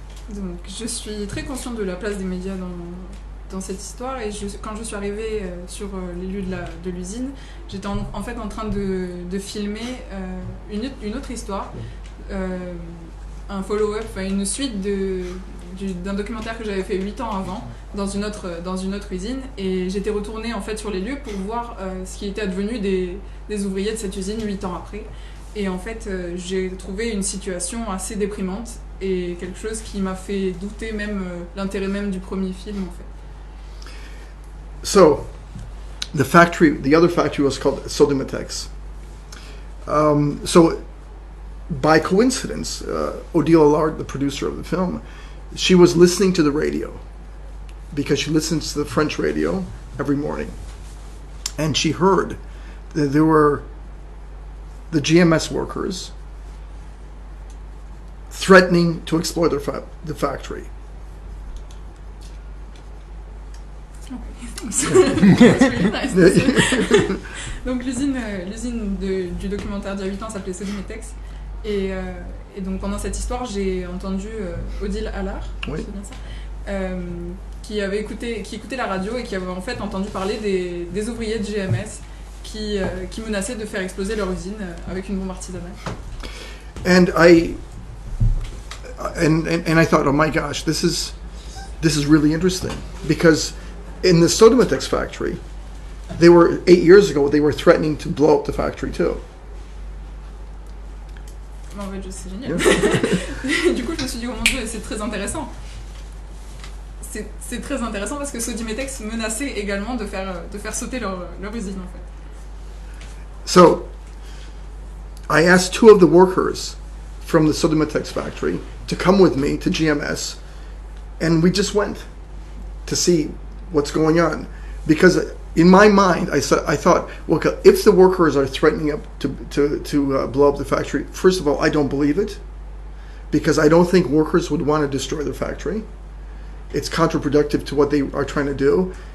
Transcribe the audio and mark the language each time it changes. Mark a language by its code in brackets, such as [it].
[fr] Donc, je suis très consciente de la place des médias dans cette histoire, et quand je suis arrivée sur les lieux de l'usine, j'étais en fait en train de filmer une autre histoire, un follow-up, une suite d'un documentaire que j'avais fait 8 ans avant dans une autre usine, et j'étais retournée en fait sur les lieux pour voir ce qui était advenu des ouvriers de cette usine 8 ans après. Et en fait, j'ai trouvé une situation assez déprimante et quelque chose qui m'a fait douter même l'intérêt même du premier film en fait. [en] So, the other factory was called Sodimatex. So, by coincidence, Odile Allard, the producer of the film, she was listening to the radio because she listens to the French radio every morning. And she heard that there were the GMS workers threatening to exploit the factory. That's really nice. [fr] Donc l'usine du documentaire d'il y a 8 ans s'appelait Sodimetex. Et donc pendant cette histoire, j'ai entendu Odile Allard, Oui. c'est bien ça, qui écoutait la radio et qui avait en fait entendu parler des ouvriers de GMS qui menaçaient de faire exploser leur usine avec une bombe artisanale. [en] And I thought, oh my gosh, this is really interesting, because in the Sodimatex factory, 8 years ago, they were threatening to blow up the factory too. [fr] En fait, c'est génial. Du coup, je me suis dit, oh mon Dieu, c'est très intéressant. C'est très intéressant parce que Sodimetex menaçait également de faire sauter leur usine en fait. [en] So I asked 2 of the workers from the Sodimatex factory to come with me to GMS, and we just went to see what's going on, because in my mind I thought, well, if the workers are threatening to blow up the factory, first of all, I don't believe it, because I don't think workers would want to destroy the factory. It's counterproductive to what they are trying to do,